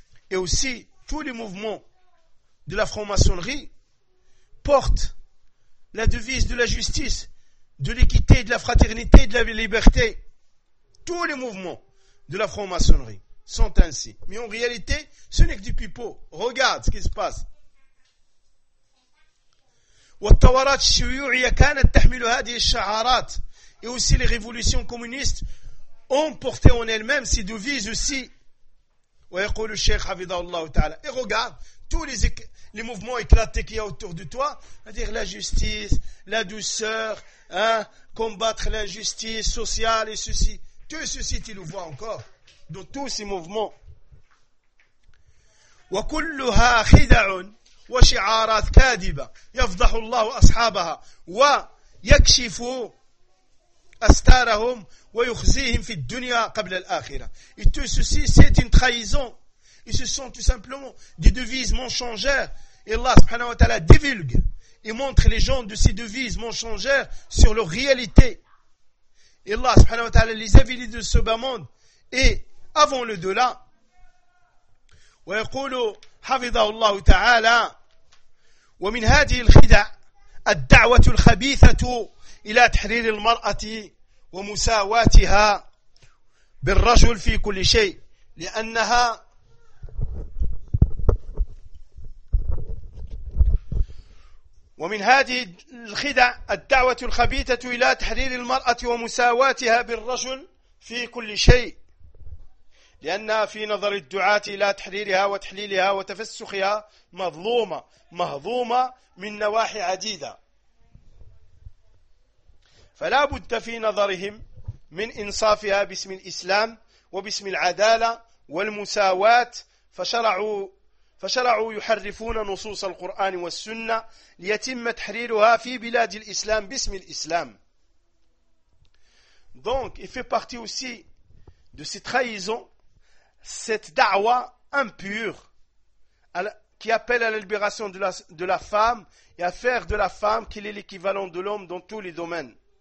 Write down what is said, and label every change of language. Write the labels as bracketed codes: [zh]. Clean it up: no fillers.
[fr] Et aussi, tous les mouvements de la franc-maçonnerie portent la devise de la justice, de l'équité, de la fraternité, de la liberté. Tous les mouvements de la franc-maçonnerie sont ainsi. Mais en réalité, ce n'est que du pipeau. Regarde ce qui se passe. [ar] والثورات الشيوعية كانت تحمل هذه الشعارات. [fr] Et aussi les révolutions communistes ont porté en elles-mêmes ces devises aussi. [ar] ويقول الشيخ حفظه الله تعالى. [fr] Et regarde tous les mouvements éclatés qu'il y a autour de toi, c'est-à-dire la justice, la douceur, hein, combattre l'injustice sociale et ceci. Tout ceci, tu le vois encore dans tous ces mouvements. [ar] وكلها خدع وشعارات كاذبة يفضح الله أصحابها ويكشف أستارهم ويخزيهم في الدنيا قبل الآخرة. [fr] Et tout ceci, c'est une trahison. Et ce sont tout simplement des devises mensongères. Et Allah subhanahu wa ta'ala divulgue et montre les gens de ces devises mensongères sur leur réalité. Et Allah subhanahu wa ta'ala les avilit de ce bas monde et avant le delà. [ar] ويقول حفظه الله تعالى ومن هذه الخدع الدعوة الخبيثة إلى تحرير المرأة ومساواتها بالرجل في كل شيء لأنها ومن هذه الخدع الدعوة الخبيثة إلى تحرير المرأة ومساواتها بالرجل في كل شيء لأنها في نظر الدعاة إلى تحريرها وتحليلها وتفسخها مظلومة مهضومة من نواحي عديدة فلا بد في نظرهم من إنصافها باسم الإسلام وباسم العدالة والمساواة فشرعوا يحرفون نصوص القرآن والسنة ليتم تحريرها في بلاد الإسلام باسم الإسلام. [fr] Donc il fait partie aussi de cette trahison, cette da'wa impure qui appelle à la libération de la femme et à faire de la femme qu'il est l'équivalent de l'homme dans tous les domaines.